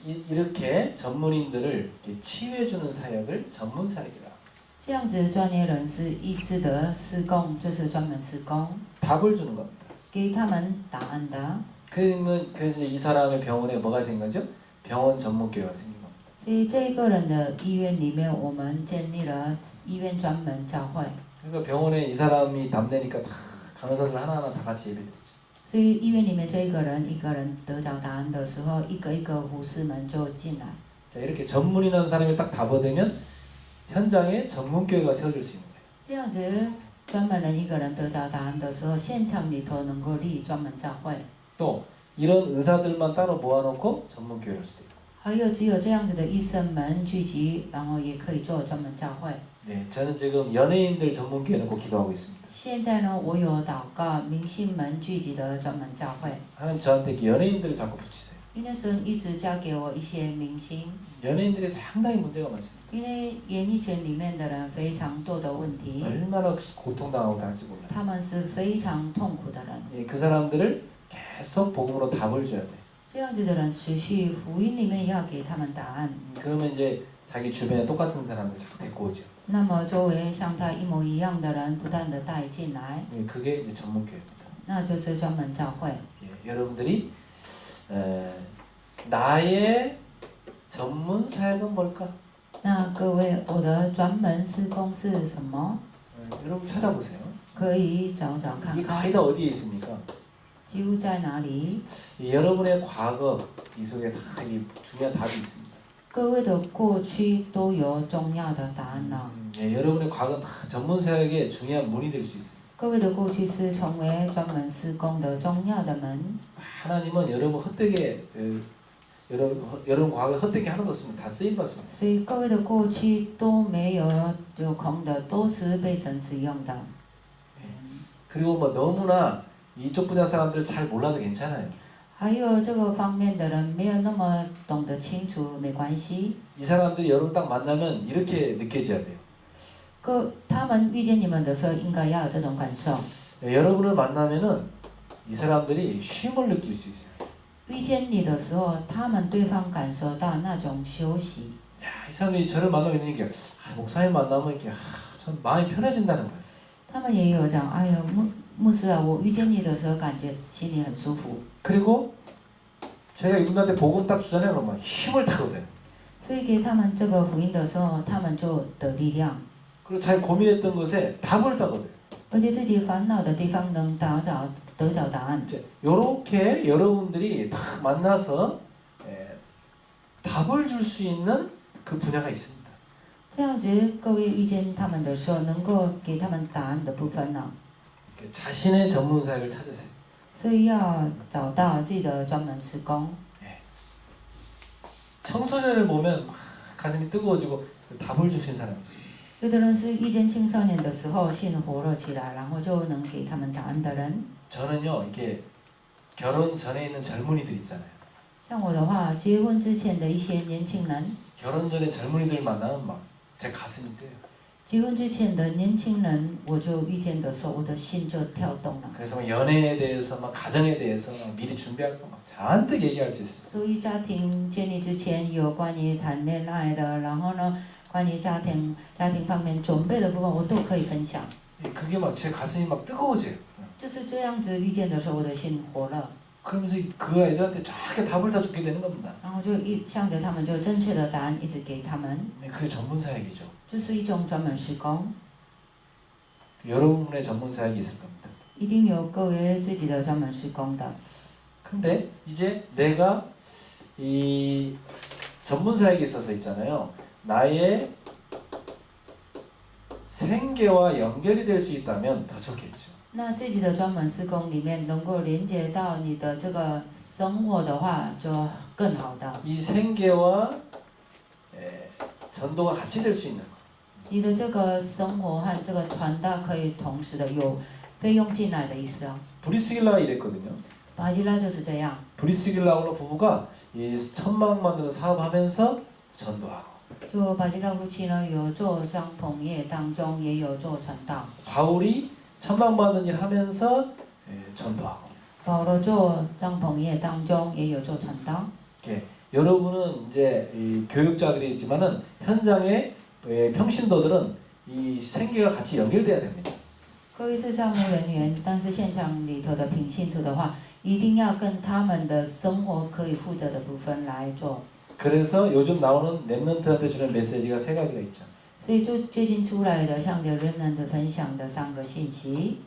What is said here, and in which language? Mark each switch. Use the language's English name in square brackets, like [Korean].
[Korean] 이렇게 전문인들을 이렇게 치유해주는 사역을 전문 사역이라. [Chinese] 这样子专业人士医治的施工，就是专门施工， [Korean] 답을 주는 겁니다. [Chinese] 给他们答案的。 [Korean] 그래서 이제 이 사람의 병원에 뭐가 생긴 거죠? 병원 전문교회가 생긴 겁니다. [Chinese] 所以这一个人的医院里面，我们建立了医院专门教会。 [Korean] 그러니까 병원에 이 사람이 답내니까 다 간호사들 하나하나 다 같이 예배드리죠. [Chinese] 所以医院里面这一个人得着答案的时候，一个一个护士们就进来。 [Korean] 자, 이렇게 전문이라는 사람이 딱 답어되면 현장에 전문교회가 세워질 수 있는 거예요. [Chinese] 这样子，专门人一个人得着答案的时候，现场里头能够立专门教会。 [Korean] 또 이런 의사들만 따로 모아놓고 전문교회를 할 수도 있고. [Chinese] 还有只有这样子的医生们聚集，然后也可以做专门教会。 [Korean] 네, 저는 지금 연예인들 전문교회 놓고 기도하고 있습니다. [Chinese] 现在呢，我有祷告明星们聚集的专门教会， [Korean] 하나님 저한테 이렇게 연예인들을 자꾸 붙이세요. [Chinese] 因为神一直交给我一些明星， [Korean] 연예인들이 상당히 문제가 많습니다. [Chinese] 因为演艺圈里面的人非常多的问题， [Korean] 얼마나 고통당하고 다닐지 몰라요. [Chinese] 他们是非常痛苦的人。 [Korean] 예, 그 사람들을 계속 복음으로 답을 줘야 돼. [Chinese] 这样子的人持续福音里面要给他们答案， [Korean] 그러면 이제 자기 주변에 똑같은 사람을 자꾸 데리고 오죠. [Chinese] 那么周围像他一模一样的人不断的带进来， [Korean] 예, 그게 이제 전문교회입니다. [Chinese] 那就是专门教会。 [Korean] 예, 여러분들이 나의 전문 사역은 뭘까? [Chinese] 那各位，我的专门施工是什么？ [Korean] 여러분 찾아보세요. [Chinese] 可以找找看 [Korean] 이게 [Chinese] 看， [Korean] 거의 다 어디에 있습니까? [Chinese] 几乎在哪里？ [Korean] 여러분의 과거 이 속에 다 이 중요한 답이 있습니다. [Chinese] 各位的过去都有重要的答案了。 [Korean] 예, 여러분의 과거는 다 전문 사역의 중요한 문이 될 수 있어요. [Chinese] 各位的过去是成为专门施工的重要的门。 [Korean] 하나님은 여러분 헛되게 여러분 과거에 헛되게 하나도 없습니다. 다 쓰임 받습니다. [Chinese] 所以各位的过去都没有有空的，都是被神使用的。 [Korean] 그리고 뭐 너무나 이쪽 분야 사람들 잘 몰라도 괜찮아요. [Chinese] 还有这个方面的人没有那么懂得清楚，没关系。 [Korean] 이 사람들이 여러분 딱 만나면 이렇게 느껴져야 돼요. [Chinese] 他们遇见你们的时候，应该要有这种感受。 [Korean] 여러분을 만나면은 이 사람들이 쉼을 느낄 수 있어요. [Chinese] 遇见你的时候，他们对方感受到那种休息。 [Korean] 야, 이 사람들이 저를 만나면 이런 게 목사님 만나면 이렇게 참 마음이 편해진다는 거예요. [Chinese] 他们也有讲，哎呀，牧师啊，我遇见你的时候，感觉心里很舒服。 [Korean] 그리고 제가 이분한테 복음 딱 주잖아요. 그러면 힘을 타거든요. [Chinese] 所以给他们这个福音的时候，他们就得力量， [Korean] 그리고 자기 고민했던 것에 답을 따거든요. [Chinese] 而且自己烦恼的地方能得着答案。 [Korean] 이제 요렇게 여러분들이 다 만나서 답을 줄 수 있는 그 분야가 있습니다. [Chinese] 这样子，各位遇见他们的时候，能够给他们答案的部分呢， [Korean] 자신의 전문 사역을 찾으세요. [Chinese] 所以要找到自己的专门施工。 [Korean] 청소년을 보면 막 가슴이 뜨거워지고 답을 주신 사람이 있어요. [Chinese] 有的人是遇见青少年的时候，心火热起来，然后就能给他们答案的人。 [Korean] 저는요 이게 결혼 전에 있는 젊은이들 있잖아요. [Chinese] 像我的话，结婚之前的一些年轻人， [Korean] 결혼 전에 젊은이들 만나면 막 제 가슴이 뛰어요. [Chinese] 结婚之前的年轻人，我就遇见的时候，我的心就跳动了。 [Korean] 그래서 막 연애에 대해서 막 가정에 대해서 막 미리 준비할 거 막 잔뜩 얘기할 수 있어요. [Chinese] 所以家庭建立之前，有关于谈恋爱的，然后呢，关于家庭方面准备的部分，我都可以分享。 [Korean] 그게 막 제 가슴이 막 뜨거워져요. [Chinese] 就是这样子遇见的时候，我的心火热。 [Korean] 그러면서 그 아이들한테 정확하게 답을 다 주게 되는 겁니다. [Chinese] 然后就向着他们就正确的答案一直给他们， [Korean] 그게 전문 사역이죠. [Chinese] 这是一种专门施工， [Korean] 여러분의 전문 사역이 있을 겁니다. [Chinese] 一定有各位自己的专门施工的。 [Korean] 근데 이제 내가 이 전문 사역에 있어서 있잖아요. 나의 생계와 연결이 될 수 있다면 더 좋겠죠. [Chinese] 那自己的专门施工里面能够连接到你的这个生活的话，就更好的。 [Korean] 이 생계와 전도가 같이 될 수 있는 거. [Chinese] 你的这个生活和这个传达可以同时的有费用进来的意思啊。 [Korean] 브리스길라가 이랬거든요. [Chinese] 巴基拉就是这样， [Korean] 브리스길라울라 부부가 이 천막 만드는 사업하면서 전도하고 [Chinese] 就巴基拉夫妻呢有做帐篷业当中也有做传道， [Korean] 바울이 천막 만드는 일 하면서 전도하고 [Chinese] 保罗做帐篷业当中也有做传道。 [Korean] 이렇게 여러분은 이제 이 교육자들이지만은 현장의 평신도들은 이 생계가 같이 연결돼야 됩니다. [Chinese] 各位是帐幕人员，但是现场里头的平信徒的话，一定要跟他们的生活可以负责的部分来做。 [Korean] 그래서 요즘 나오는 랩런트한테 주는 메시지가 세 가지가 있죠. [Chinese] 所以就最近出来的向着 Remnant 分享的3个信息，